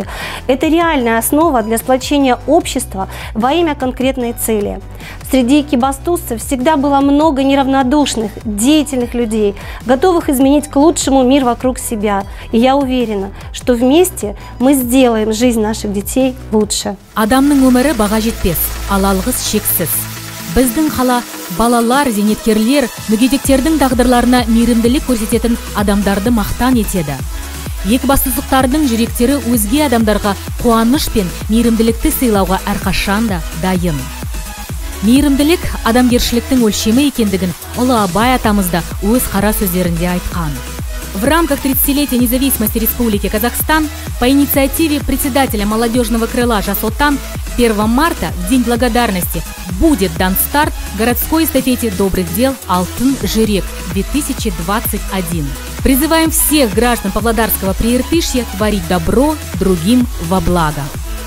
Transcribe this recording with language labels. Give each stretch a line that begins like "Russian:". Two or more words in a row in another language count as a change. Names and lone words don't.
Russian: Это реальная основа для сплочения общества во имя конкретной цели. Среди экибастузцев всегда было много неравнодушных, деятельных людей, готовых изменить к лучшему мир вокруг себя. И я уверена, что вместе мы сделаем жизнь наших детей лучше.
Kazakh: Адамның өмірі баға жетпес, ал алғыс шексіз. Біздің қала балалар, зейнеткерлер, мүгедектердің тағдырларына мейірімділік көрсететін адамдарды мақтан етеді. Екібастұздықтардың жүректері өзге адамдарға қуаныш пен мейірімділікті сыйлауға әрқашан да дайын. Мейірімділік адамгершіліктің өлшемі екендігін Ұлы Абай атамыз да өз қара сөздерінде айтқан.
Russian: В рамках 30-летия независимости Республики Казахстан по инициативе председателя молодежного крыла «Жас Отан» 1 марта, в День благодарности, будет дан старт городской эстафете добрых дел «Алтын Жүрек-2021». Призываем всех граждан Павлодарского Прииртышья творить добро другим во благо.